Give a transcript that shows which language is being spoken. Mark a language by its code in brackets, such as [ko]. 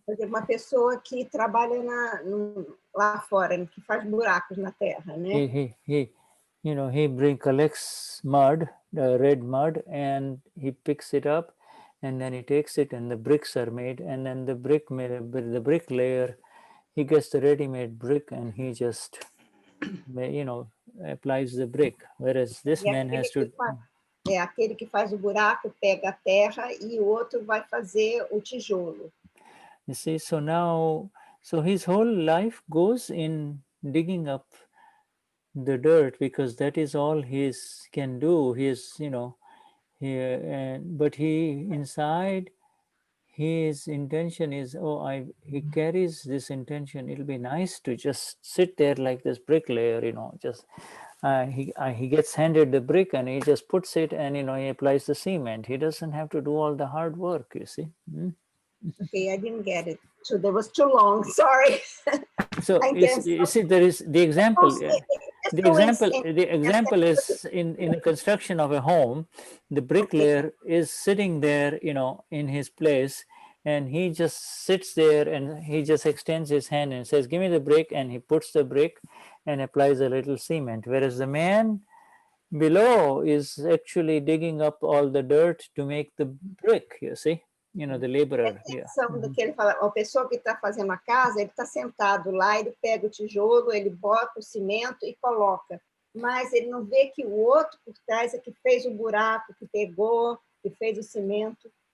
[pt] Uma pessoa que trabalha lá fora, que faz buracos na terra, né? [en] He collects mud, red mud, and he picks it up, and then he takes it, and the bricks are made, and then the bricklayer, he gets the ready-made brick, and he just, applies the brick, whereas this man has to. Aquele que faz o buraco pega a terra e o outro vai fazer o tijolo. You see, so his whole life goes in digging up the dirt, because that is all he can do. But he inside, his intention is, he carries this intention. It'll be nice to just sit there like this bricklayer, just he gets handed the brick and he just puts it and he applies the cement. He doesn't have to do all the hard work, you see. Okay, I didn't get it. So that was too long. Sorry. So you see, there is the example. The example is in the construction of a home. The bricklayer is sitting there, in his place, and he just sits there and he just extends his hand and says, "Give me the brick," and he puts the brick and applies a little cement. Whereas the man below is actually digging up all the dirt to make the brick. You see. The laborer. [pt] Do que ele fala, a pessoa que está fazendo a casa, ele está sentado lá, ele pega o tijolo, ele bota o cimento e coloca. Mas ele não vê que o outro por trás é que fez o buraco, que pegou, que fez o cimento.